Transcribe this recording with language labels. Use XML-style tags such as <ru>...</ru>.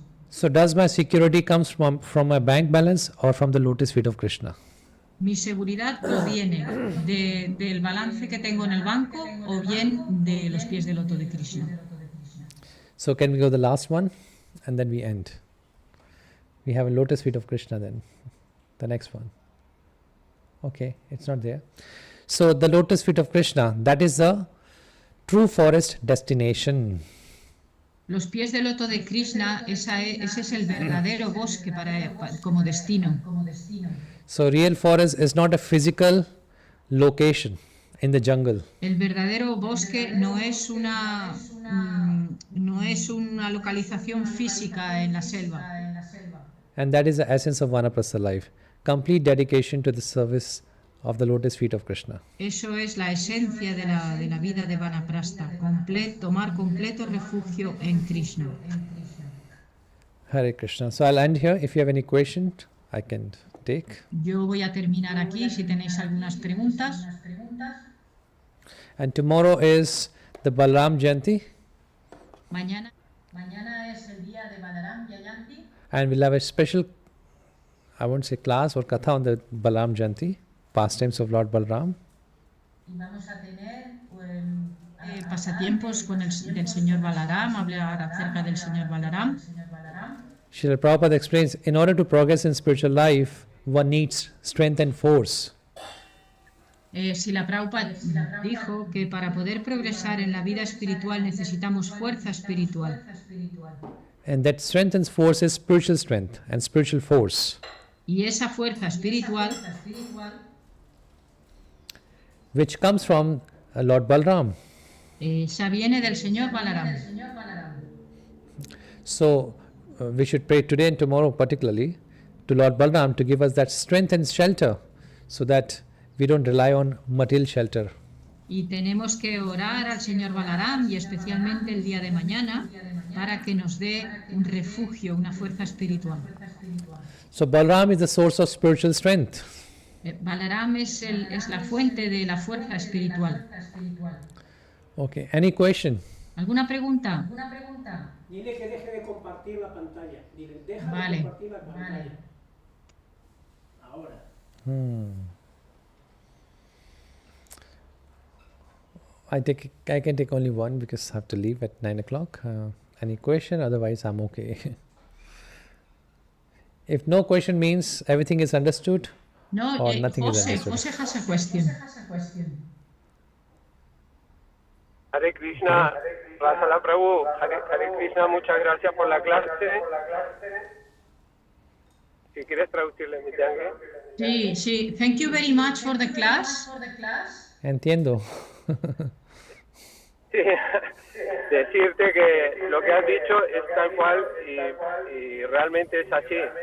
<en>So does my security comes from my bank balance or from the lotus feet of Krishna?</en> <es>Mi seguridad proviene del balance que tengo en el banco o bien de los pies del loto de Krishna.</es> <en>So can we go the last one and then we end? We have a lotus feet of Krishna then. The next one. Okay, it's not there. So the lotus feet of Krishna, that is the true forest destination.</en> <es>Los pies del loto de Krishna, ese es el verdadero bosque como destino.</es> <en>So real forest is not a physical location in the jungle.</en> <es>El verdadero bosque no es una localización física en la selva.</es> <en>And that is the essence of Vanaprastha life. Complete dedication to the service of the lotus feet of Krishna.</en> <es>Eso es la esencia de la vida de Vanaprastha, tomar completo refugio en Krishna.</es> <en>Hare Krishna. So I'll end here. If you have any question, I can take take.</en> <es>Yo voy a terminar aquí si tenéis algunas preguntas.</es> <en>And tomorrow is the Balram Jayanti,</en> <es>Mañana es el día de Balaram Jayanti</es> <en>and we'll have a special, I won't say class or katha on the Balram Jayanti, pastimes of Lord Balram.</en> <es>y vamos a tener pasatiempos con del señor Balaram, hablar acerca del señor Balaram.</es> <en>Srila Prabhupada explains, in order to progress in spiritual life, one needs strength and force.</en> <es>Srila Prabhupada dijo que para poder progresar en la vida espiritual necesitamos fuerza espiritual.</es> <en>And that strength and force is spiritual strength and spiritual force,</en> <es>Y esa fuerza espiritual</es> <en>which comes from Lord Balram.</en> <es>esa viene del señor Balaram.</es> <en>So we should pray today and tomorrow particularly to Lord Balram to give us that strength and shelter so that we don't rely on material shelter.</en> <es>Y tenemos que orar al señor Balaram y especialmente el día de mañana para que nos dé un refugio, una fuerza espiritual.</es> <en>So Balram is the source of spiritual strength.</en> <es>Balaram es la fuente de la fuerza espiritual.</es> <en>Okay, any question?</en> <es>¿Alguna pregunta? Dile que deje de compartir la pantalla. Dile, deja Vale. de compartir la pantalla. Ahora.</es> <en>I can take only one because I have to leave at 9 o'clock. Any question? Otherwise, I'm okay. If no question means everything is understood</en> <es>No,</es> <en>or nothing is Jose understood. has a question. Hare Krishna, Rasala, prabhu.</en> <es>Hare Krishna, muchas gracias por la clase. Si quieres traducirle mi tangue. Sí, sí.</es> <en>Thank you very much for the class.</en> <es>Entiendo. Sí, decirte que lo que has dicho es tal cual y realmente es así.</es>